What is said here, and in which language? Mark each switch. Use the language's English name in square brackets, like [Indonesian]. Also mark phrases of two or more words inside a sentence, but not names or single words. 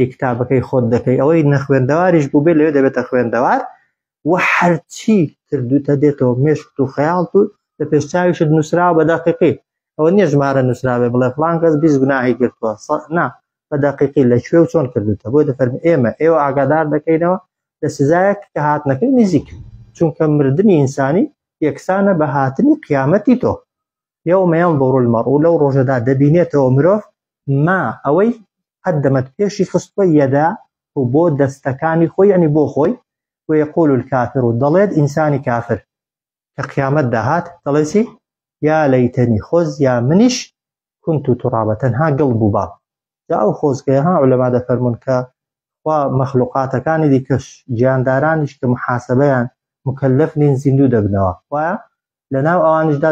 [Central Kurdish] کتابەکەی خۆت دەکەی ئەوەی نەخوێندەواریش بوو بێت لەوێ دەبێتە خوێندەوار و هەرچی کردوتە دێتەوە مێشت و خەیاڵت و لە پێشچاویشت نووسراوە بە دەقیقی ئەوە نییە ژمارە نووسراوێ بڵێ فڵان کەس 20 گوناهی کردووە نا بە دەقیقی لەکوێ و چۆن کردوتە بۆ دەفەرمێ ئێوە ئاگادار دەکەینەوە لە سزایەک کە هاتنەکەی نزیک چونکە مردنی ئینسانی یەکسانە بە هاتنی قیامەتی تۆ [Arabic] يوم ينظر المرء [Central Kurdish] لو ڕۆژەدا دەبینێتەوە مرۆڤ ما ئەوەی قدمت پێشی خستووە یەدا و بۆ دەستەکانی خۆی یعنی بۆ خۆی [Arabic] ويقول الكافر [Central Kurdish] دەڵێت ئینسانی کافر کە قیامەت داهات دەڵێ چی [Arabic] یا لەیتەنی [Central Kurdish] خۆز یا منیش [Arabic] كنت ترابە [Central Kurdish] تەنها گڵ بوو بە جا ئەو خۆزگەیە ها عولەما دەفەرمون کە خوا مەخلوقاتەکانی دیکەش گیاندارانیش کە محاسەبەیان مکەلەف نین زیندوو دەبنەوە وایە لەناو ئەوانشدا